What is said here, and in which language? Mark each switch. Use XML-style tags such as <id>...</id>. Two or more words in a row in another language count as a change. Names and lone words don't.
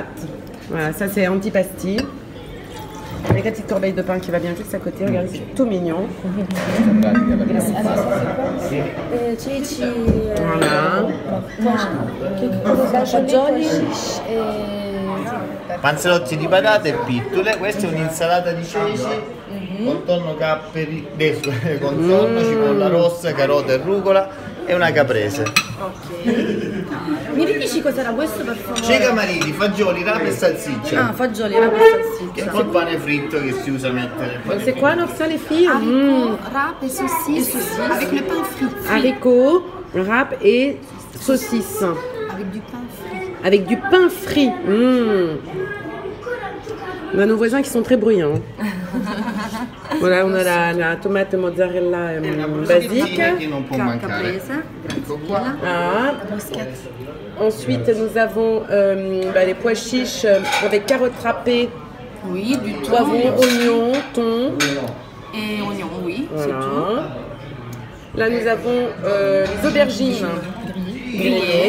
<fr>Voilà, ça c'est antipasti. Avec la petite corbeille de pain qui va bien juste à côté. Regardez, c'est tout mignon. Voilà.</fr> <it>Panzerotti di patate e pittole, questa è un'insalata di ceci con tonno capperi, con tonno, cipolla rossa, carota e rucola e una caprese. Ok. Mi ridici cos'era questo per favore? Ceci mariti, fagioli, rame e salsiccia. Ah, fagioli, rame e salsiccia. Col pane fritto che si usa a mettere il pane.</it> <fr>C'est quoi alors ça les filles? Haricots, râpes et saucisses avec le pain frit. Haricots, râpes et saucisses. Avec du pain frit. Avec du pain frit. On a nos voisins qui sont très bruyants. Voilà, on a la tomate mozzarella basique.</fr> <it>Che non può mancare. Ecco qua. Ah.</it> <fr>Ensuite, nous avons les pois chiches avec carottes râpées, Oui, du thon. poivrons, oignons, thon. Et oignons, oui, Voilà. c'est tout. Là, nous avons les aubergines grillées.</fr>